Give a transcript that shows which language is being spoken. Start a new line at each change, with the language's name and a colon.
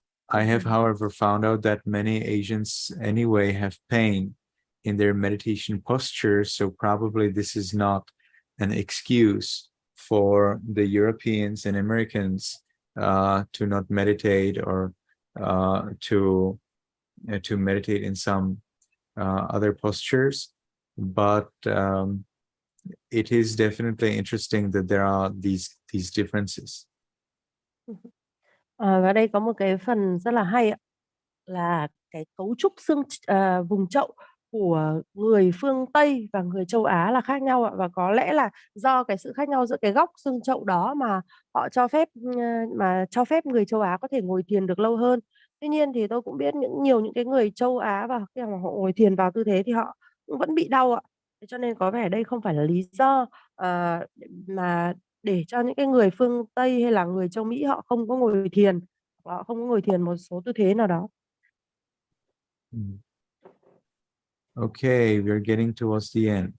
English: I have, however, found out that many Asians anyway have pain in their meditation posture, so probably this is not an excuse for the Europeans and Americans to not meditate, or to meditate in some other postures. But it is definitely interesting that there are these differences.
Vietnamese: Và đây có một cái phần rất là hay ạ, là cái cấu trúc vùng chậu của người phương Tây và người châu Á là khác nhau ạ. Và có lẽ là do cái sự khác nhau giữa cái góc xương chậu đó mà họ cho phép người châu Á có thể ngồi thiền được lâu hơn. Tuy nhiên thì tôi cũng biết nhiều những cái người châu Á, và khi mà họ ngồi thiền vào tư thế thì họ cũng vẫn bị đau ạ. Cho nên có vẻ đây không phải là lý do mà để cho những cái người phương Tây hay là người châu Mỹ họ không có ngồi thiền, họ không có ngồi thiền một số tư thế nào đó.
English: Okay, we're getting towards the end.